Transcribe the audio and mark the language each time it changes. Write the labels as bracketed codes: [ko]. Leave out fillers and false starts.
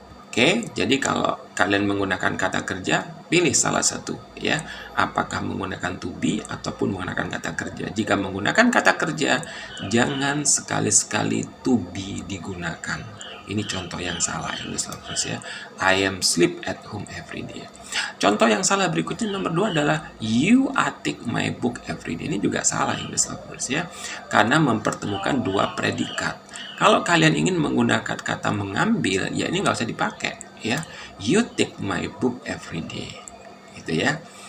[id] Oke, jadi kalau kalian menggunakan kata kerja, pilih salah satu ya. Apakah menggunakan to be ataupun menggunakan kata kerja. Jika menggunakan kata kerja, jangan sekali-sekali to be digunakan. Ini contoh yang salah [en] English lovers [id] ya. [en] I am sleep at home every day. [id] Contoh yang salah berikutnya nomor 2 adalah [en] you are take my book every day. [id] Ini juga salah [en] English lovers [id] ya. Karena mempertemukan 2 predikat. Kalau kalian ingin menggunakan kata mengambil, ya ini nggak usah dipakai ya. [en] You take my book every day, [id] gitu ya.